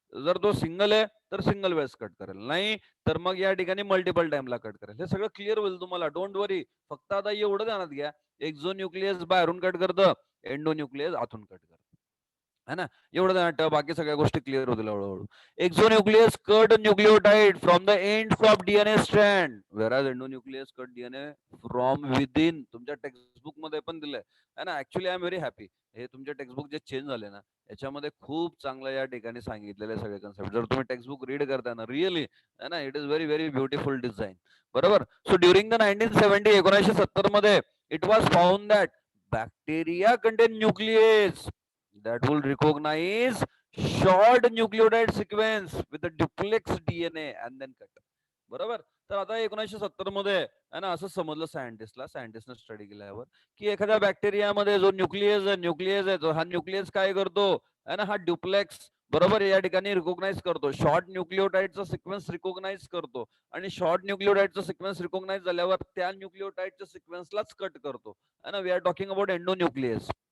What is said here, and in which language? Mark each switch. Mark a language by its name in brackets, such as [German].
[Marathi] जर तो सिंगल आहे तर सिंगल वेळेस कट करेल, नाही तर मग या ठिकाणी मल्टिपल टाइमला कट करेल. हे सगळं क्लिअर होईल तुम्हाला, [English] Don't worry. [Marathi] फक्त आता एवढं ध्यानात घ्या, एक्झोन्यूक्लियस बाहेरून कट करतं, एंडोन्यूक्लियस आतून कट करतं, है ना. एवढं ध्यानात ठेवा, बाकी सगळ्या गोष्टी क्लिअर होतील हळूहळू. [English] Exonuclease cut nucleotide from the ends of DNA strand, whereas endonuclease cut DNA from within. [Marathi] तुमच्या टेक्स्टबुक मध्ये पण दिलंय, है ना. [English] actually I am very happy, [Marathi] हे तुमचे टेक्स्टबुक जे चेंज झाले ना, याच्यामध्ये खूप चांगलं या ठिकाणी सांगितलेले सगळे कन्सेप्ट. जर तुम्ही टेक्स्टबुक रीड करताय ना, रिअली, है ना, [English] it is very very beautiful design, [Marathi] बरोबर. [English] So during the 1970, 1970 मध्ये it was found that bacteria contain nuclease that will recognize short nucleotide sequence with a duplex DNA and then cut, बरोबर. [Marathi] तर आता 1970 मध्ये, है ना, असं समजलं सायंटिस्टने स्टडी केल्यावर, की एखाद्या बॅक्टेरियामध्ये जो न्यूक्लियस आहे, हा न्यूक्लियस काय करतो, है ना, हा ड्युप्लेक्स, बरोबर, या ठिकाणी रिकॉग्नाइज करतो. शॉर्ट न्यूक्लिओटाइडचा सिक्वेन्स रिकॉग्नाइज करतो. आणि शॉर्ट न्यूक्लिओटाइडचा सिक्वेन्स रिकॉग्नाइज झाल्यावर त्या न्यूक्लिओटाइडच्या सिक्वेन्सलाच कट करतो, है ना. [English] We are talking about endonuclease.